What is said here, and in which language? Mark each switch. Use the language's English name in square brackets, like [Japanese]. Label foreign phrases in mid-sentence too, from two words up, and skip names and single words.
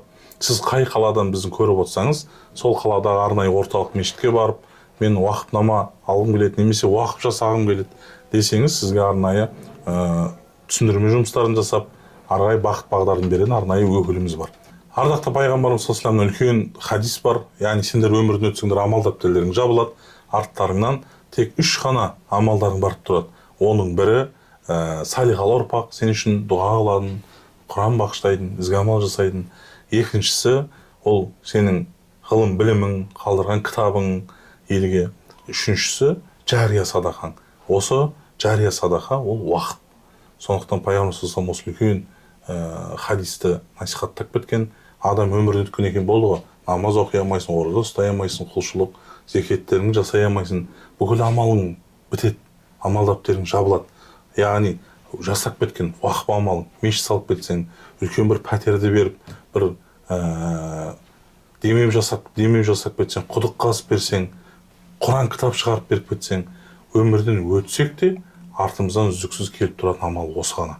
[Kazakh] Сіз қай қаладан біздің көріп отырсаңыз, сол қаладағы арнайы орталық мешітке барып, мен уақытнама алғым келеді, немесе уақып жасағым келеді десеңіз, сізге арнайы түсіндірме жұмыстарын жасап, арнайы бағыт бағдарын беретін арнайы өкіліміз бар. Ардақты пайғамбарымыз [Arabic] صلى الله عليه وسلم [Kazakh] үлкен хадис бар. Яғни сендер өмірден өтсеңдер амал дәптерлерің жабылады, арттарыңнан тек 3 қана амалдарың барып тұрады. Оның бірі салихалы ұрпақ, сен үшін дұға қылатын, Құран бағыштайтын, ізгі амал жасайтын. Екіншісі ол сенің ғылым білімің, қалдырған кітабың елге. Үшіншісі жария садақаң. Осы жария садақа ол уақыт. Сондықтан пайғамбарымыз [Arabic] صلى الله عليه وسلم [Kazakh] осы хадисті насихаттап кеткен. Адам өмірде өткен екен, болды ғой, намаз оқи алмайсың, ораза ұстай алмайсың, құлшылық, зекеттеріңді жасай алмайсың, бүкіл амалың бітеді, амал дәптерің жабылады. Яғни жасап кеткен уақып амалың, мешіт салып кетсең, үлкен бір пәтерді беріп, бір демеу жасап кетсең, құдық қазып берсең, Құран кітап шығарып беріп кетсең, өмірден өтсек те артымыздан үздіксіз келіп тұратын амал осы ғана.